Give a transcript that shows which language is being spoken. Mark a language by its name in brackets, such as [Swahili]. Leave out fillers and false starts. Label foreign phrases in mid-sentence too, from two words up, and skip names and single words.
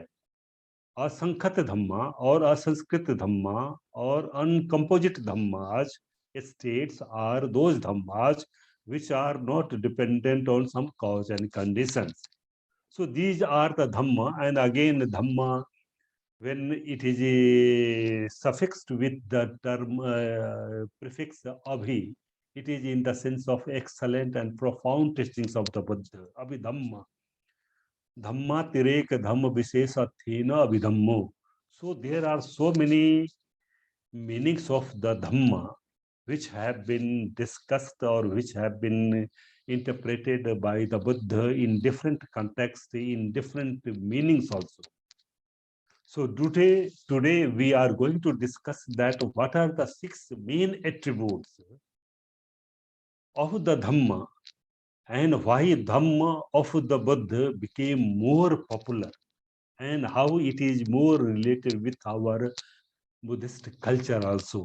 [Pali] Asankhat Dhamma [English] or [Pali] asanskrit Dhamma [English] or uncomposite Dhammas states are those Dhammas which are not dependent on some cause and conditions. So these are the Dhamma, and again Dhamma, when it is suffixed with the term prefix abhi, it is in the sense of excellent and profound teachings of the Buddha. [Pali] Abhi Dhamma. Dhamma tirek dhamma visesa thena abhidhammo. [English] So there are so many meanings of the Dhamma which have been discussed or which have been interpreted by the Buddha in different contexts, in different meanings also. So today we are going to discuss that what are the 6 main attributes of the Dhamma and why Dhamma of the Buddha became more popular and how it is more related with our Buddhist culture also.